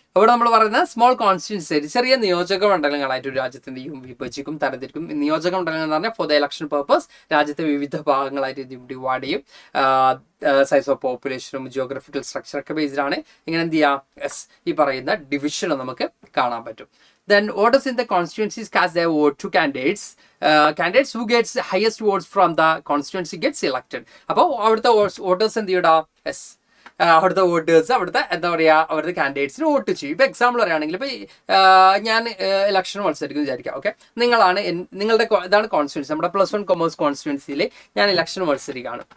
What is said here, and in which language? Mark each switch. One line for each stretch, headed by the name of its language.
Malayalam: അവിടെ നമ്മൾ പറയുന്ന സ്മോൾ കോൺസ്റ്റിറ്റ്യുവൻസി, ചെറിയ നിയോജക മണ്ഡലങ്ങളായിട്ട് ഒരു രാജ്യത്തിന്റെ വിഭജിക്കും, തരംതിരിക്കും. നിയോജക മണ്ഡലങ്ങൾ എന്ന് പറഞ്ഞാൽ
English: for the election purpose
Malayalam: രാജ്യത്തെ വിവിധ ഭാഗങ്ങളായിട്ട് ഡിവൈഡ് ചെയ്യും. സൈസ് ഓഫ് പോപ്പുലേഷനും ജിയോഗ്രഫിക്കൽ സ്ട്രക്ചറൊക്കെ ബേസ്ഡാണ് ഇങ്ങനെ എന്ത് ചെയ്യുക, യെസ്, ഈ പറയുന്ന ഡിവിഷൻ നമുക്ക് കാണാൻ പറ്റും.
English: Then voters in the constituencies cast their vote to candidates. Candidates who gets highest votes from the constituency gets elected.
Malayalam: അപ്പോൾ അവിടുത്തെ വോട്ടേഴ്സ് എന്ത് ചെയ്യടാ, യെസ്, അവിടുത്തെ വോട്ടേഴ്സ് അവിടുത്തെ എന്താ പറയുക, അവിടുത്തെ കാൻഡിഡേറ്റ്സിന് വോട്ട് ചെയ്യും. ഇപ്പോൾ എക്സാമ്പിൾ പറയുകയാണെങ്കിൽ ഇപ്പോൾ ഞാൻ ഇലക്ഷൻ മത്സരിക്കുന്നു വിചാരിക്കാം. ഓക്കെ, നിങ്ങളുടെ ഇതാണ് കോൺസ്റ്റിറ്റ്യുവൻസി, നമ്മുടെ +1 കൊമേഴ്സ് കോൺസ്റ്റിറ്റ്യുവൻസിയിൽ ഞാൻ ഇലക്ഷൻ മത്സരിക്കുകയാണ്.